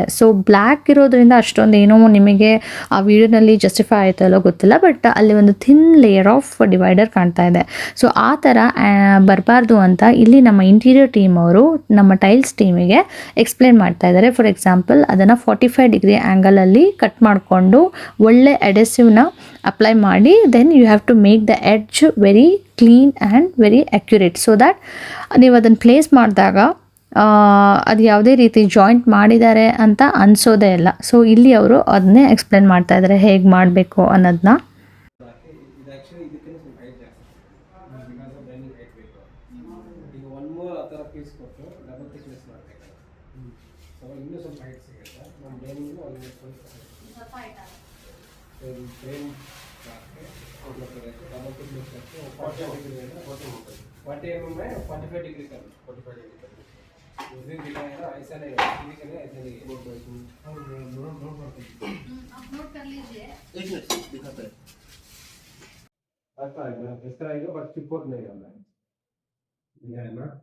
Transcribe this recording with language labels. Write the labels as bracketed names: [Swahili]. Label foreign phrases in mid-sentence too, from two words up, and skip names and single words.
[Kannada] ಸೊ ಬ್ಲ್ಯಾಕ್ ಇರೋದ್ರಿಂದ ಅಷ್ಟೊಂದು ಏನೋ ನಿಮಗೆ ಆ ವಿಡಿಯೋನಲ್ಲಿ ಜಸ್ಟಿಫೈ ಆಯ್ತಲ್ಲೋ ಗೊತ್ತಿಲ್ಲ, ಬಟ್ ಅಲ್ಲಿ ಒಂದು [English] thin layer of divider [Kannada] ಕಾಣ್ತಾ ಇದೆ. ಸೊ ಆ ಥರ ಬರಬಾರ್ದು ಅಂತ ಇಲ್ಲಿ ನಮ್ಮ [English] interior team [Kannada] ಅವರು ನಮ್ಮ ಟೈಲ್ಸ್ ಟೀಮಿಗೆ ಎಕ್ಸ್ಪ್ಲೇನ್ ಮಾಡ್ತಾ ಇದ್ದಾರೆ. [English] for example [Kannada] ಅದನ್ನು 45 ಡಿಗ್ರಿ ಆ್ಯಂಗಲಲ್ಲಿ ಕಟ್ ಮಾಡಿಕೊಂಡು ಒಳ್ಳೆ ಅಡೆಸಿವ್ನ ಅಪ್ಲೈ ಮಾಡಿ [English] then you have to make the edge very clean and very accurate, so that [Kannada] ನೀವು ಅದನ್ನು ಪ್ಲೇಸ್ ಮಾಡಿದಾಗ ಅದು ಯಾವುದೇ ರೀತಿ ಜಾಯಿಂಟ್ ಮಾಡಿದ್ದಾರೆ ಅಂತ ಅನಿಸೋದೇ ಇಲ್ಲ. ಸೊ ಇಲ್ಲಿ ಅವರು ಅದನ್ನೇ ಎಕ್ಸ್ಪ್ಲೇನ್ ಮಾಡ್ತಾ ಇದ್ದಾರೆ ಹೇಗೆ ಮಾಡಬೇಕು ಅನ್ನೋದನ್ನ. ಇನ್ನೂ ಸ್ವಲ್ಪ ಹೈಟ್ ಸಿಗುತ್ತೆ ನಮ್ಮ ಡೈನಿಂಗು ಅಲ್ಲಿ ಸ್ವಲ್ಪ ಹೈಟ್ ಆಗುತ್ತೆ. [English] double tick [Hindi] 40 mm 45 डिग्री कर 45 डिग्री कर उस दिन दिखाया ना, ऐसा नहीं है, ऐसा नहीं है। नोट कर लीजिए, एक मिनट दिखाते हैं। अच्छा है, इस तरह आएगा बट चिपक नहीं करना है, ये है ना।